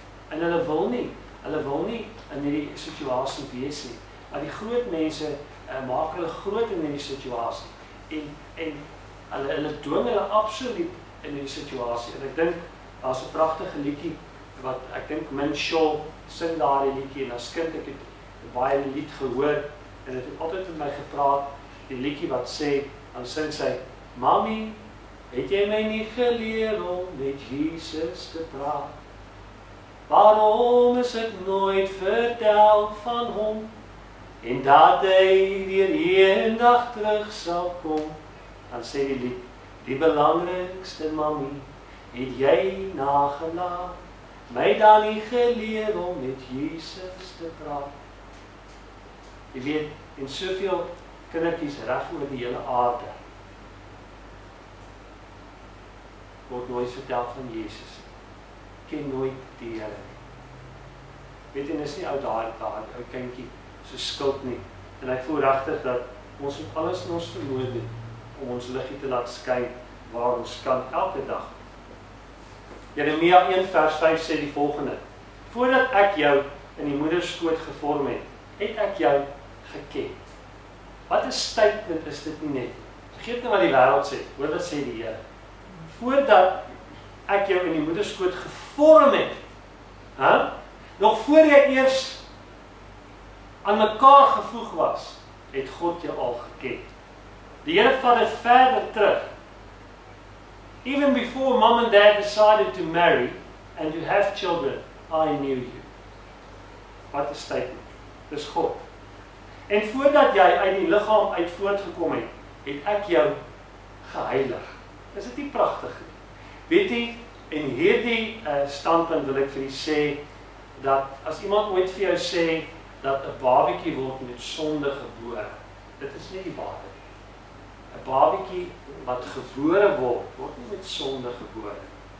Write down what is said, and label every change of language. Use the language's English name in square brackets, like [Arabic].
[Afrikaans] en hulle wil nie in hierdie situasie wees nie, maar die groot mense maak hulle groot in hierdie situasie, en hulle dwing hulle absoluut in die situasie, en ek dink, daar is 'n pragtige liedjie, wat ek dink Min Shaw sing daardie liedjie, en as kind ek het baie lied gehoor, en het altyd met my gepraat, die liedjie wat sê, dan sing sy, Mami, het jy my nie geleer om met Jesus te praat? Waarom is ek nooit vertel van hom, en dat hy weer eendag terug sal kom? Dan sê die lied, die belangrikste mami, het jy nagelaat, my dan nie geleer om met Jesus te praat. Jy weet, en soveel kindertjies reg oor die hele aarde word nooit vertel van Jesus. Ken nooit die Here nie. Weet jy, is nie ou ou kindjie so skuld nie. En ek voel regtig dat ons moet alles in ons vermoë doen om ons liggie te laat skyn waar ons kan elke dag. Jeremia 1 vers 5 sê die volgende: Voordat ek jou in die moederskoot gevorm het, het ek jou geken. Wat 'n statement is dit nie net? Vergeet nou wat die wêreld sê, hoor wat sê die Here. Voordat ek jou in die moederskoot gevorm het, nog voor jy eers aan mekaar gevoeg was, het God jou al geken. Die Here vat dit verder terug. [English] Even before mom and dad decided to marry and to have children, I knew you. [Afrikaans] Wat 'n statement. Dis God. En voordat jy uit die liggaam uit voortgekom het, het ek jou geheilig. Is dit nie pragtig nie? Weet jy, en hierdie standpunt wil ek vir julle sê, dat as iemand ooit vir jou sê, dat 'n babatjie word met sonde gebore, dit is nie die waarheid. 'n babatjie wat gebore word, word nie met sonde gebore.